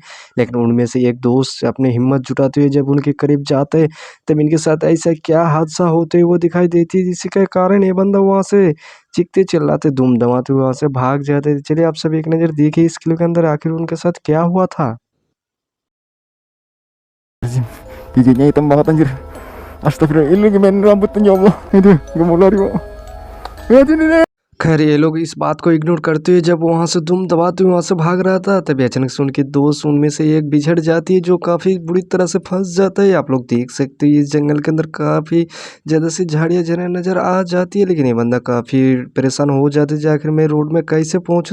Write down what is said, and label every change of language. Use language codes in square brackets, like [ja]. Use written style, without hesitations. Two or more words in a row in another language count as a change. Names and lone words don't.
[hi] लेकिन उनमें से एक दोस्त अपनी हिम्मत जुटाते हुए जब उनके करीब जाते हैं, तब इनके साथ ऐसा क्या हादसा होते हुए दिखाई देती है, जिसके कारण ये बंदा वहाँ से चीखते-चिल्लाते, दुम-दमाते हुए वहाँ से भाग जाते हैं। चलिए आप सब एक नज़र देखिए इस क्लिप के अंदर आखिर उनके साथ क्या हुआ था? [id] Giginya hitam banget anjir. Astagfirullah, ini gimana rambutnya ya Allah. Aduh, gak mau lari, Pak. Ya sini deh. [hi] खैर ये लोग इस बात को इग्नोर करते हुए जब वहाँ से दुम दबाते हुए वहाँ से भाग रहा था, तभी अचानक से उनके दोस्त उनमें से एक बिछड़ जाती है, जो काफ़ी बुरी तरह से फँस जाता है। आप लोग देख सकते हो इस जंगल के अंदर काफ़ी ज़्यादा सी झाड़ियाँ नज़र आ जाती है, लेकिन ये बंदा काफ़ी परेशान हो जाता है, जे आखिर मैं रोड में कैसे पहुँचूँ?